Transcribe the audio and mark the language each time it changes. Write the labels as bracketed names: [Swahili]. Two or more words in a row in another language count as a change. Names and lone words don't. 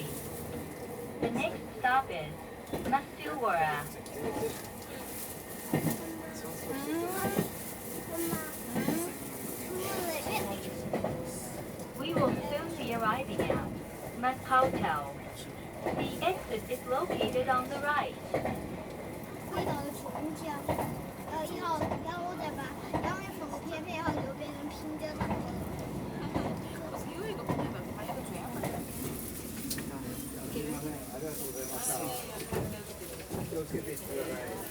[English] The next stop is Masuwara. We will soon be arriving at Mas Hotel. The exit is located on the right. [Chinese] 味道的琼浆，然后我再把杨梅粉和片片，然后就变成平椒糖。 [Japanese] ありがとうございました。気をつけていってください。